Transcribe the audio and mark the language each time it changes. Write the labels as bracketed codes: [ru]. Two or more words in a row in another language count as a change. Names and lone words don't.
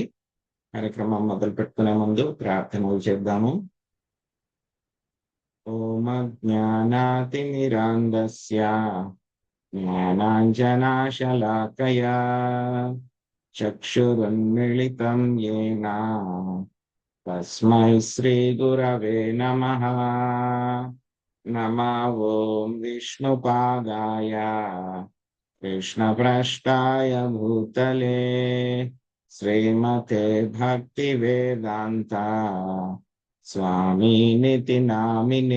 [te] కార్యక్రమం మొదలు పెట్టుకునే ముందు ప్రార్థనలు చేద్దాము. [sa] ఓం అజ్ఞానాతిమిరాంధస్య జ్ఞానాంజనాశలాకయా చక్షురున్మిళితం యేన తస్మై శ్రీ గురవే నమః. నమో ఓం విష్ణుపాదాయ कृष्णप्रष्टाय भूतले श्रीमते भक्तिवेदान्ता स्वामिनिति नामिने।